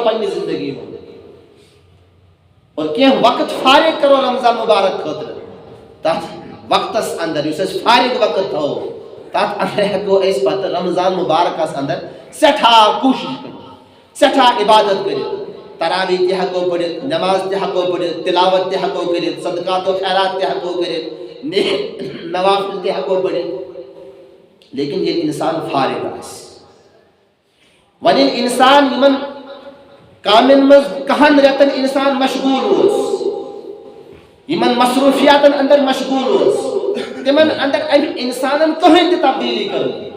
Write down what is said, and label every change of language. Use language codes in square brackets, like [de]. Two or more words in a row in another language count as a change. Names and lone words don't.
[ks] پننہِ زندگی منٛز اور کینٛہہ وقت فارغ کرو رمضان مبارک خٲطرٕ تتھ وقتس اندر یُس أسۍ فارغ وقت تھاوو تتھ اندر ہٮ۪کو أسۍ پتہٕ رمضان مبارکس اندر سٮ۪ٹھاہ کوٗشش کٔرِتھ سٮ۪ٹھاہ عبادت کٔرِتھ تراویح تہِ ہٮ۪کو پٔرِتھ نٮ۪ماز تہِ ہٮ۪کو پٔرِتھ تلاوت تہِ ہٮ۪کو کٔرِتھ صدقات و خیرات تہِ ہٮ۪کو کٔرِتھ نوافل تہِ ہٮ۪کو پٔرِتھ لیکن ییٚلہِ انسان فارغ آسہِ وۄنۍ ییٚلہِ انسان یِمن کامٮ۪ن منٛز کہن رٮ۪تن انسان مشغوٗل اوس یِمن مصروٗفیاتن اندر مشغوٗل اوس تِمن اندر امہِ انسانن کٕہٕنۍ تہِ تبدیٖلی کٔر